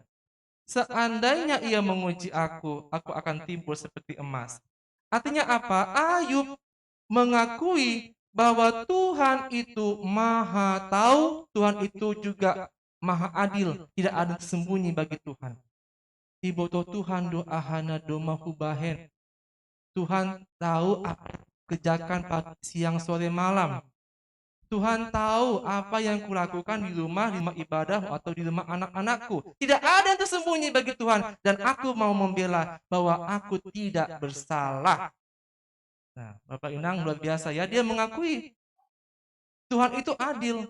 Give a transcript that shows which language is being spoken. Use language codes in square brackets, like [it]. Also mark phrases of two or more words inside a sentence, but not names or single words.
[id] Seandainya ia menguji aku akan timbul seperti emas. Artinya apa? Ayub mengakui bahwa Tuhan itu maha tahu, Tuhan itu juga maha adil. Tidak ada sembunyi bagi Tuhan. [bts] Iboto Tuhan doa hana doma hubahen. [id] Tuhan tahu apa kerjakan pagi, siang, sore, malam. Tuhan tahu apa yang kulakukan di rumah ibadah atau di rumah anak-anakku. Tidak ada yang tersembunyi bagi Tuhan. Dan aku mau membela bahwa aku tidak bersalah. Nah, Bapak Inang luar biasa ya. Dia mengakui Tuhan itu adil.